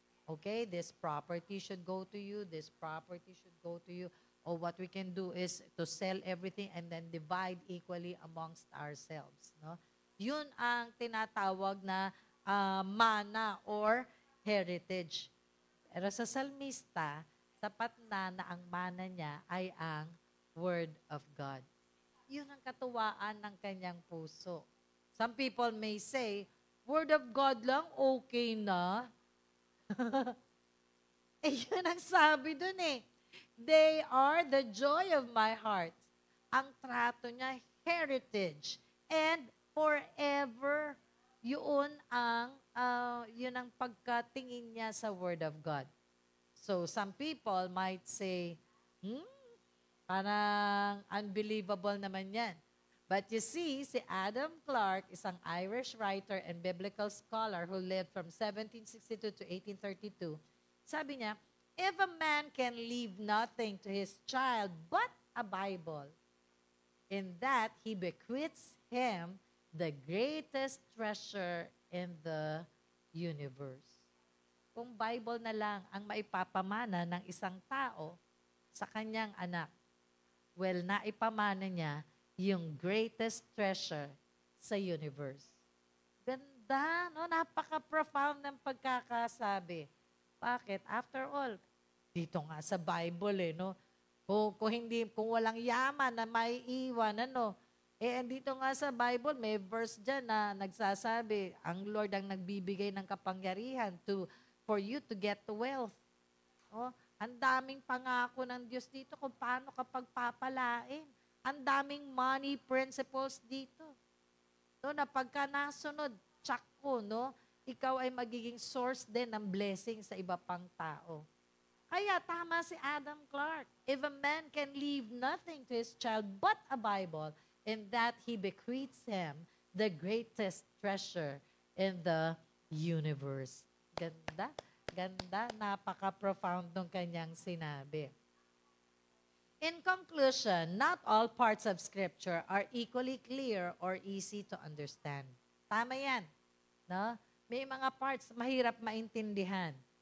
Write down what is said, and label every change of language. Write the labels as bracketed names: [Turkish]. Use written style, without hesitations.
[English] Okay, this property should go to you, this property should go to you. Or what we can do is to sell everything and then divide equally amongst ourselves. [Filipino] No? Yun ang tinatawag na mana [English] or heritage. [Filipino] Pero sa salmista, sapat na ang mana niya ay ang Word of God. Yun ang katuwaan ng kanyang puso. [English] Some people may say, Word of God [Filipino] lang, okay na. Yun ang sabi dun eh. [English] They are the joy of my heart. [Filipino] Ang trato niya, heritage. [English] And forever, [Filipino] yun ang pagkatingin niya sa Word of God. [English] So, some people might say, [Filipino] parang unbelievable naman yan. [English] But you see, si Adam Clarke, isang Irish writer and biblical scholar who lived from 1762 to 1832, [Filipino] sabi niya, [English] if a man can leave nothing to his child but a Bible, in that he bequeaths him the greatest treasure in the universe. [Filipino] Kung Bible na lang ang maipapamana ng isang tao sa kanyang anak, well, naipamana niya yung greatest treasure sa universe. Ganda, no? Napaka-profound ng pagkakasabi. Bakit? After all, dito nga sa Bible no? Kung walang yaman na may iwan, dito nga sa Bible, may verse dyan na nagsasabi, ang Lord ang nagbibigay ng kapangyarihan [English] for you to get wealth. [Filipino] Ang daming pangako ng Diyos dito kung paano kapag papalain. Ang daming money principles dito. Na pagka nasunod, tsak ko, ikaw ay magiging source din ng blessing sa iba pang tao. Kaya tama si Adam Clarke. [English] If a man can leave nothing to his child but a Bible, in that he bequeaths him the greatest treasure in the universe. [Filipino] Ganda, ganda, napaka-profound ng kanyang sinabi. [English] In conclusion, not all parts of Scripture are equally clear or easy to understand. [Filipino] Tama yan. No? May mga parts mahirap maintindihan.